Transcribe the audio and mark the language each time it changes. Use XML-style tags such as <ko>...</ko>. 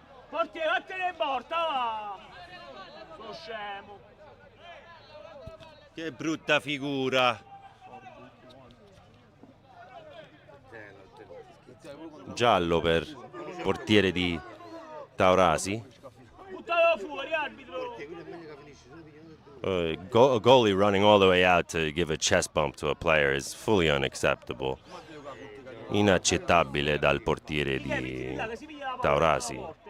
<it>Portiere, vattene in porta, va! Sono scemo! Che brutta figura. Giallo per portiere di Taurasi. Buttalo fuori, arbitro!</it> <en>A goalie running all the way out to give a chest bump to a player is fully unacceptable.</en> <it>Inaccettabile dal portiere di Taurasi.</it>